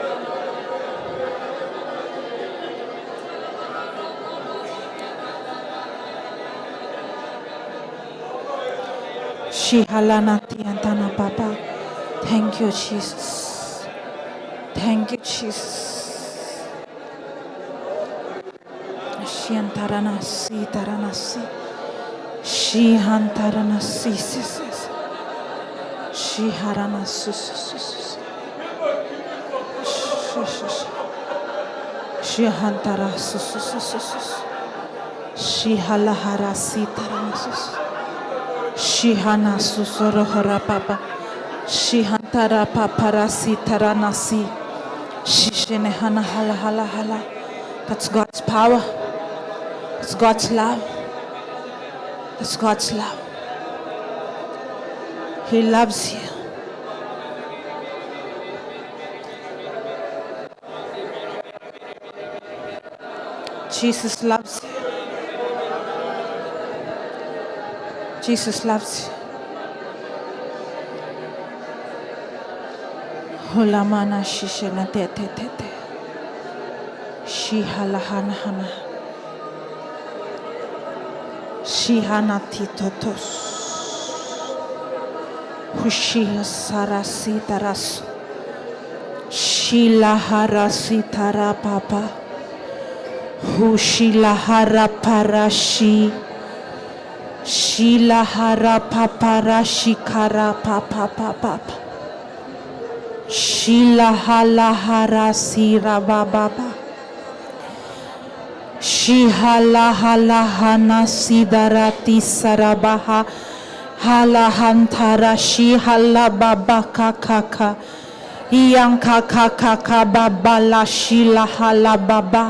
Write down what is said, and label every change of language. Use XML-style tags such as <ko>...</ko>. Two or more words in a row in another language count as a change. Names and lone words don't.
<en>Papa. Thank you, Jesus. Thank you, Jesus. Shiantaranasi taranasi. Shihantaranasi. Shiharanasus. Shihantarasus. Shihalaharasi taranasus. Shihana susorohara papa. Shihantara paparasi taranasi. Shishenehana hala hala hala. That's God's power. That's God's love. That's God's love. He loves you. Jesus loves you. Jesus loves you. Hulamana shishena te te te te. Shihala hana hana. Shihana titotos. Hushia sarasi taras. Shilahara sitara papa. Hushilahara parashi. Shilahara paparashi kara papa papa. Shilahalahara sira baba. Shihalahalahana sidarati sarabaha. Hala hantara shi hala baba kakaka. Iyanka kakaka baba la shila hala baba.</en>